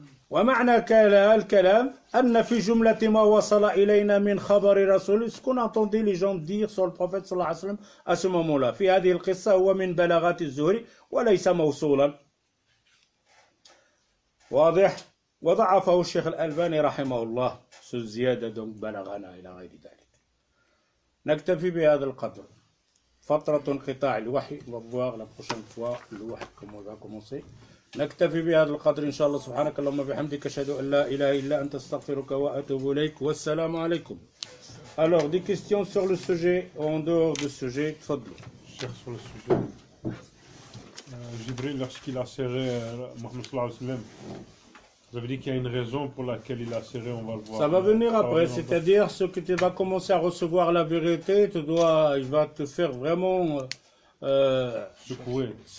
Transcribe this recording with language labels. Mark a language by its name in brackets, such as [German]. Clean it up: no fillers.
[Arabic] ومعنى الكلام أن في جملة ما وصل إلينا من خبر رسول [French] ce qu'on a entendu les gens dire sur le prophète [Arabic] صلى الله عليه وسلم [French] à ce moment-là [Arabic] في هذه القصة هو من بلاغات الزهري وليس موصولا واضح وضعفه الشيخ الألباني رحمه الله الزيادة donc بلغنا إلى غير ذلك. نكتفي بهذا القدر. فترة انقطاع الوحي [French] on va voir la prochaine fois le وحي comment va commencer. [Arabic] نكتفي بهذا القدر إن شاء الله. سبحانك اللهم وبحمدك أشهد أن لا إله إلا أنت أستغفرك وأتوب إليك والسلام عليكم. [French] Alors des questions sur le sujet ou en dehors du sujet, [Arabic] تفضلوا. [French] Cher sur le sujet. Jibril, lorsqu'il a serré Mohammed sallallahu alayhi wa sallam, vous avez dit qu'il y a une raison pour laquelle il a serré, on va le voir. Ça va venir après, c'est-à-dire ce que tu vas commencer à recevoir la vérité, il va te faire vraiment secouer.